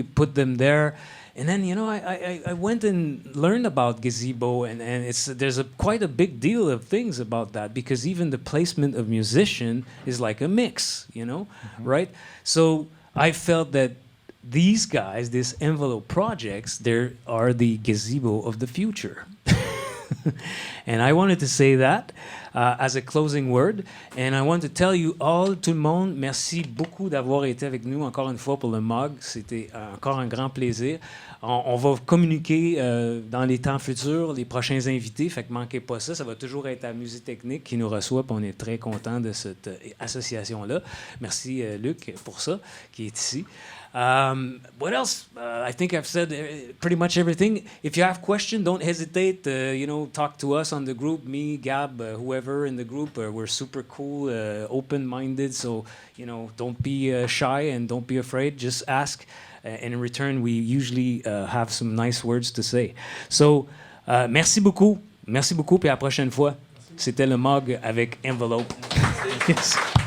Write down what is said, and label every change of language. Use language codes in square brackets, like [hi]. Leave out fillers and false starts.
[en] You put them there, and then I went and learned about gazebo, and there's quite a big deal of things about that, because even the placement of musician is like a mix, right? So I felt that these guys, these Envelop projects, they are the gazebo of the future. And I wanted to say that as a closing word. And I want to tell you all, [fr] tout le monde, merci beaucoup d'avoir été avec nous encore une fois pour le MAUG. C'était encore un grand plaisir. On va communiquer dans les temps futurs les prochains invités, fait que manquez pas ça. Ça va toujours être à Musitechnic qui nous reçoit, puis on est très content de cette association-là. Merci Luc pour ça, qui est ici. [en] What else? I think I've said pretty much everything. If you have questions, don't hesitate. Talk to us on the group. Me, Gab, whoever in the group. We're super cool, open-minded. So don't be shy and don't be afraid. Just ask. And in return, we usually have some nice words to say. [fr] So, merci beaucoup. Merci beaucoup. Puis à la prochaine fois. C'était le MAUG avec Envelop. Yes.